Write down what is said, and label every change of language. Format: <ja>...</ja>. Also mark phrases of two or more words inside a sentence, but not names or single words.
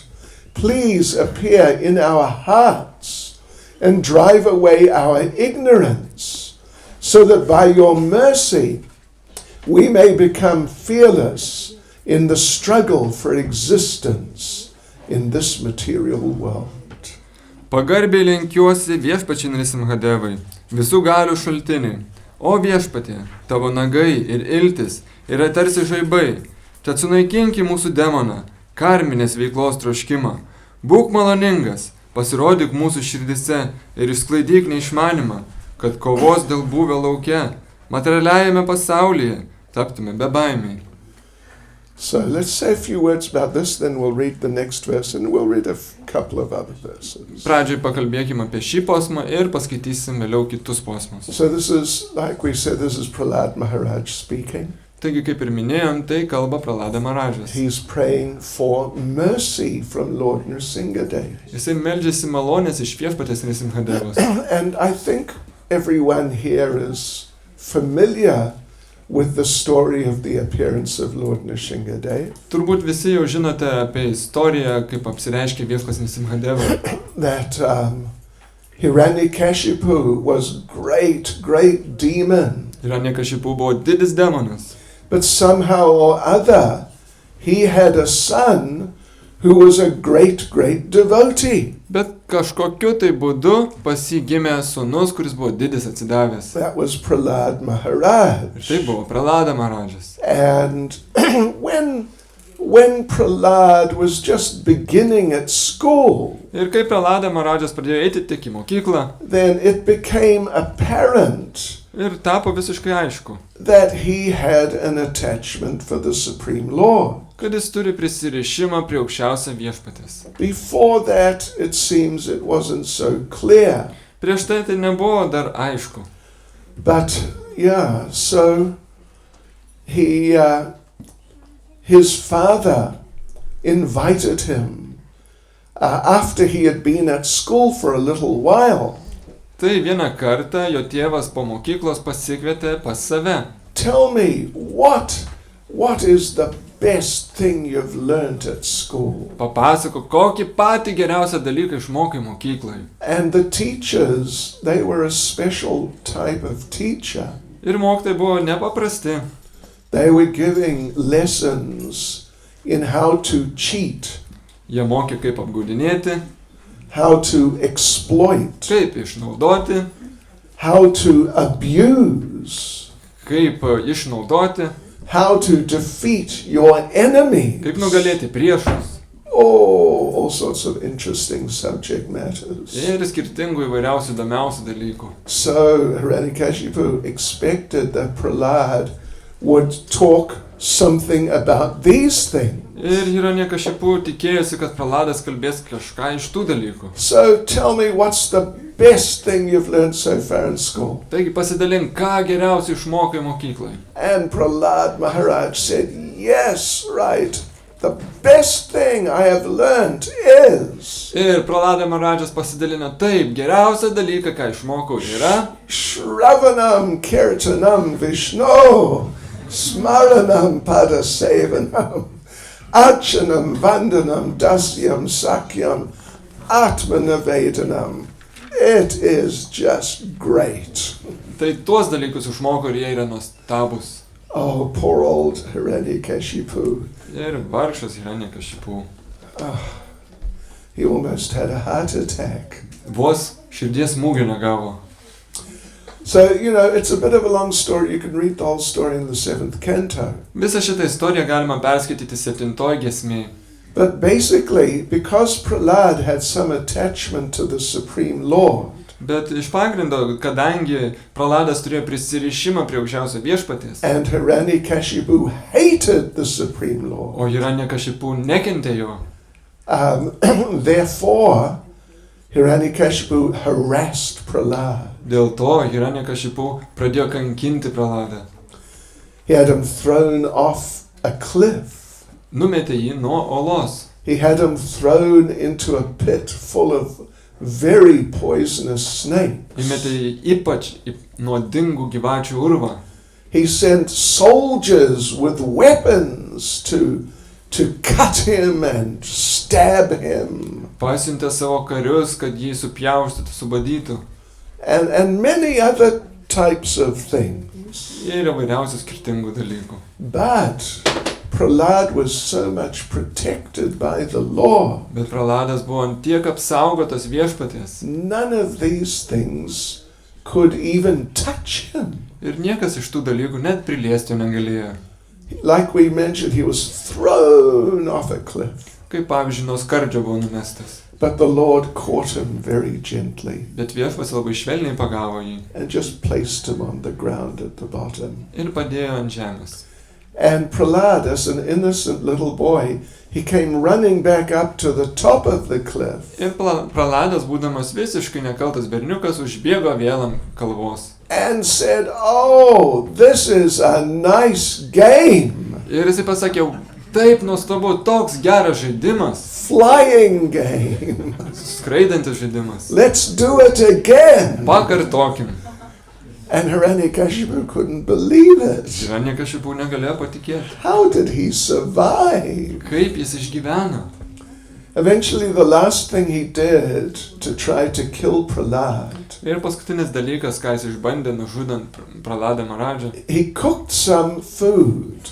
<en>Please appear in our hearts and drive away our ignorance, so that by your mercy we may become fearless in the struggle for existence in this material world.</en> <lt>Pagarbiai lenkiuosi viešpačiai Nrsimhadevai, visų galių šaltiniai. O viešpatie, tavo nagai ir iltis yra tarsi žaibai. Tad sunaikinki mūsų demoną, karminės veiklos troškimą. Būk maloningas, pasirodyk mūsų širdise ir išsklaidyk neišmanimą, kad kovos dėl buvę lauke, materialiajame pasaulyje, taptume bebaimiai.</lt> <en>So let's say a few words about this, then we'll read the next verse and we'll read a couple of other verses.</en> <lt>Pradžiai pakalbėkime apie šį posmą ir paskaitysim vėliau kitus posmus.</lt> <en>So this is, like we said, this is Prahlad Maharaj speaking.</en> <lt>Taigi, kaip ir minėjom, tai kalba Prahlada Maharadžas.</lt> <en>He's praying for mercy from Lord Nrsimha Dev.</en> <lt>Jisai meldžiasi malonės iš viešpatės Nrsimhadevos.</lt> <en>And I think everyone here is familiar with the story of the appearance of Lord Nrsimha Dev.</en> <lt>Turbūt visi jau žinote apie istoriją, kaip apsireiškė viešpats Nrsimhadeva.</lt> <en>That Hiranyakashipu was great demon.</en> <lt>Hiranyakashipu buvo didis demonas.</lt> <en>But somehow or other, he had a son who was a great devotee.</en> <lt>Bet kažkokiu tai būdu pas jį gimė sūnus, kuris buvo didis atsidavęs.</lt> <en>That was Prahlad Maharaj.</en> <lt>Ir tai buvo Prahlada Maharadžas.</lt> <en>And when Prahlad was just beginning at school,</en> <lt>ir kai Prahlada Maharadžas pradėjo eiti tik į mokyklą,</lt> <en>then it became apparent</en> <lt>ir tapo visiškai aišku,</lt> <en>that he had an attachment for the Supreme Lord.</en> <lt>Kad jis turi prisirišimą prie aukščiausio viešpatės.</lt> <en>Before that, it seems it wasn't so clear.</en> <lt>Prieš tai nebuvo dar aišku.</lt> <en>But yeah, so his father invited him after he had been at school for a little while.</en> <lt>Tai vieną kartą jo tėvas po mokyklos pasikvietė pas save.</lt> <en>Tell me, what is the best thing you've learned at school?</en> <lt>Papasako, kokį patį geriausią dalyką išmokai mokyklai.</lt> <en>And the teachers, they were a special type of teacher.</en> <lt>Ir mokytojai buvo nepaprasti.</lt> <en>They were giving lessons in how to cheat,</en> <lt>Jie mokė, kaip apgaudinėti,</lt> <en>how to exploit,</en> <lt>kaip išnaudoti,</lt> <en>how to abuse,</en> <lt>kaip išnaudoti,</lt> <en>how to defeat your enemy.</en> <lt>kaip nugalėti priešus.</lt> <en>Oh, all sorts of interesting subject matters.</en> <lt>Ir skirtingų įvairiausių įdomiausių dalykų.</lt> <en>So Hiranyakashipu expected that Prahlad would talk something about these things.</en> <lt>Ir Hiranyakashipu tikėjosi, kad Prahladas kalbės kažką iš tų dalykų.</lt> <en>So tell me, what's the best thing you've learned so far in school?</en> <lt>Taigi pasidalink, ką geriausiai išmokai mokyklai.</lt> <en>And Prahlad Maharaj said, yes, right. The best thing I have learned is...</en> <lt>Ir Prahlada Maharadžas pasidalino, taip, geriausia dalyka, ką išmokau, yra</lt> <sa>श्रवणं कीर्तनं विष्णोः, स्मरणं पादसेवनम्, अर्चनं वन्दनं दास्यं सख्यम्, आत्मनिवेदनम्.</sa> <en>It is just great.</en> <lt>Tai tuos dalykus išmokau ir jie yra nuostabus.</lt> <en>Oh, poor old Hiranyakashipu.</en> <lt>Ir vargšas Hiranyakashipu.</lt> <en>He almost had a heart attack.</en> <lt>Vos širdies smūgio negavo.</lt> <en>So, it's a bit of a long story. You can read the whole story in the 7th canto.</en> <lt>Visą šitą istoriją galima perskaityti 7 giesmėje.</lt> <en>But basically, because Prahlad had some attachment to the Supreme Lord,</en> <lt>Bet iš pagrindo, kadangi Prahladas turėjo prisirišimą prie aukščiausio viešpaties,</lt> <en>and Hiranyakashipu hated the Supreme Lord,</en> <lt>o Hiranyakashipu nekentė jo,</lt> <en>therefore, Hiranyakashipu harassed Prahlad.</en> <lt>dėl to Hiranyakashipu pradėjo kankinti Prahladą.</lt> <en>He had him thrown off a cliff.</en> <lt>Numetė jį nuo olos.</lt> <en>He had him thrown into a pit full of very poisonous snakes.</en> <lt>Įmetė jį ypač nuodingų gyvačių urvą.</lt> <en>He sent soldiers with weapons to cut him and stab him.</en> <lt>Pasiuntė savo karius, kad jį supjaustytų, subadytų.</lt> <en>And many other types of things.</en> <lt>Ir įvairiausių skirtingų dalykų.</lt> <en>But Prahlad was so much protected by the law.</en> <lt>Bet Prahladas buvo ant tiek apsaugotas viešpaties.</lt> <en>None of these things could even touch him.</en> <lt>Ir niekas iš tų dalykų net priliesti jo negalėjo.</lt> <en>Like we mentioned, he was thrown off a cliff.</en> <lt>Kaip pavyzdžiui, nuo skardžio buvo numestas.</lt> <en>But the Lord caught him very gently</en> <lt>Bet viešpas labai švelniai pagavo jį</lt> <en>and just placed him on the ground at the bottom.</en> <lt>ir padėjo ant žemės.</lt> <en>And Prahlad, as an innocent little boy, he came running back up to the top of the cliff.</en> <lt>Ir Prahladas, būdamas visiškai nekaltas berniukas, užbėgo vėl ant kalvos.</lt> <en>And said, oh, this is a nice game.</en> <lt>Ir jisai pasakė, taip nuostabu, toks geras žaidimas,</lt> <en>Flying game.</en> <lt>skraidantis žaidimas.</lt> <en>Let's do it again.</en> <lt>Pakartokim.</lt> <en>And Hiranyakashipu couldn't believe it.</en> <lt>Hiranyakashipu negalėjo patikėti.</lt> <en>How did he survive?</en> <lt>Kaip jis išgyveno?</lt> <en>Eventually, the last thing he did to try to kill Prahlad,</en> <lt>Ir paskutinis dalykas, ką jis išbandė nužudant Prahladą Maharadžą,</lt> <en>he cooked some food</en>